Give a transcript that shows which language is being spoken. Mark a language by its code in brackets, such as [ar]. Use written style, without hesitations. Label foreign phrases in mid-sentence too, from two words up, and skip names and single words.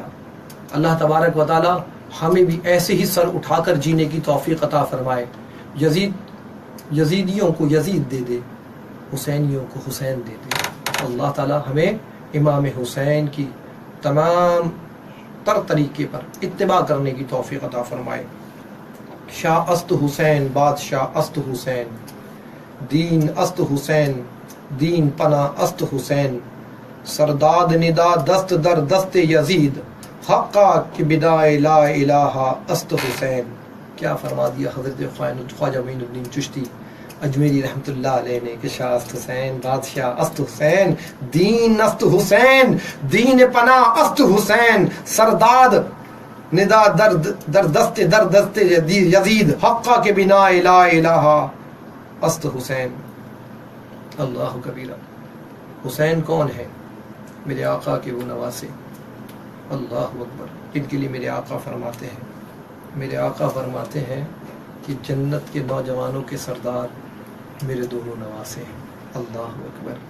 [ur] اللہ تبارک و تعالی ہمیں بھی ایسے ہی سر اٹھا کر جینے کی توفیق عطا فرمائے۔ یزیدیوں کو یزید دے دے، حسینیوں کو حسین دے دے۔ اللہ تعالی ہمیں امام حسین کی تمام تر طریقے پر اتباع کرنے کی توفیق عطا فرمائے۔ [fa] شاہ است حسین، بادشاہ است حسین، دین است حسین، دین پناہ است حسین، سرداد ندا دست در دست یزید، حقا کی بدائے لا الہ است حسین۔ [ur] کیا فرما دیا حضرت خواجہ معین الدین چشتی اجمیری رحمۃ اللہ علیہ نے کہ [fa] شاہ است حسین، بادشاہ است حسین، دین است حسین، دین پناہ است حسین، سرداد ندا در دست یزید، حقا کے بنا لا الہ است حسین۔ [ar] اللہ کبیرہ۔ [ur] حسین کون ہے؟ میرے آقا کے وہ نواسے، [ar] اللہ اکبر، [ur] ان کے لیے میرے آقا فرماتے ہیں، میرے آقا فرماتے ہیں کہ جنت کے نوجوانوں کے سردار میرے دونوں نواسے ہیں، [ar] اللہ اکبر۔